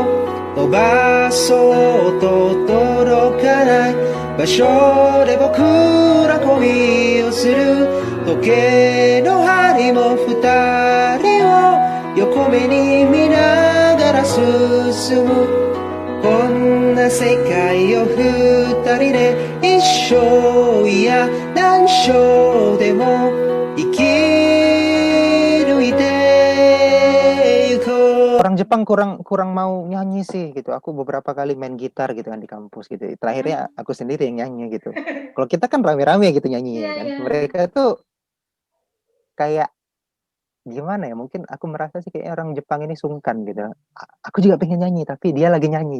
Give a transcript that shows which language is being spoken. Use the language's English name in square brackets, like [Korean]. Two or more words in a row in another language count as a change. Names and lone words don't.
[Japanese] 伸ばそうと届かない場所で僕ら恋をする時計の針も二人を横目に見ながら進むこんな世界を二人で一生いや何生でも生き抜いてゆこう [Indonesian] Orang Jepang kurang mau nyanyi sih gitu. Aku beberapa kali main gitar gitu kan di kampus gitu. Terakhirnya aku sendiri yang nyanyi gitu. Kalau kita kan rame-rame gitu nyanyinya Iya, kan. iya. Mereka tuh kayak gimana ya? Mungkin aku merasa sih kayak orang Jepang ini sungkan gitu. Aku juga pengen nyanyi tapi dia lagi nyanyi.